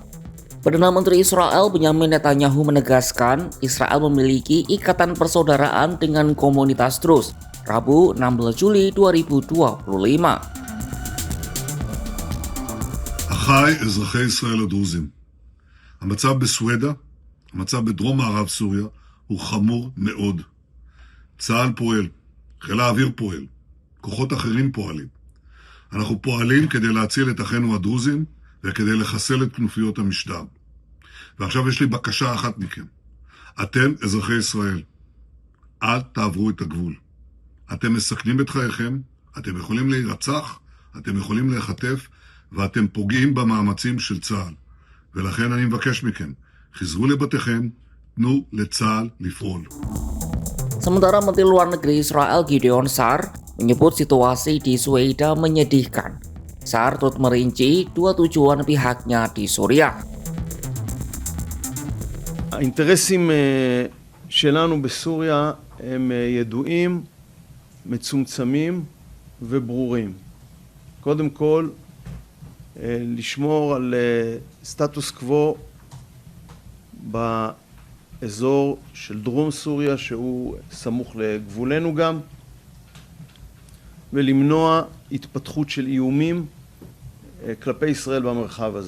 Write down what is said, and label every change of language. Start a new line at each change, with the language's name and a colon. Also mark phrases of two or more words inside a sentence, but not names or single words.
Indonesian: Perdana Menteri Israel Benjamin Netanyahu menegaskan Israel memiliki ikatan persaudaraan dengan komunitas Druze, Rabu 16 Juli 2025.
Hebrew: אחיי אזרחי ישראל הדרוזים, המצב בסווידה, המצב בדרום מערב סוריה, הוא חמור מאוד. צה"ל פועל, חיל האוויר פועל, כוחות אחרים פועלים. אנחנו פועלים כדי להציל את אחינו הדרוזים וכדי לחסל את כנופיות המשטר. ועכשיו יש לי בקשה אחת מכם. אתם אזרחי ישראל, אל תעברו את הגבול. אתם מסכנים את חייכם, אתם יכולים להירצח, אתם יכולים להיחטף, ואתם פוגעים במאמצים של צה"ל. ולכן אני מבקש מכם, חזרו לבתיכם, תנו לצה"ל לפעול.
Indonesian: Sementara Menteri Luar Negeri Israel Gideon Sa'ar menyebut situasi di Sweida menyedihkan. Sa'ar turut merinci 2 tujuan pihaknya di Suriah.
Hebrew: האינטרסים שלנו בסוריה הם ידועים מצומצמים וברורים. קודם כל, לשמור על סטטוס קוו באזור של דרום סוריה, שהוא סמוך לגבולנו גם, ולמנוע התפתחות של איומים כלפי ישראל במרחב הזה.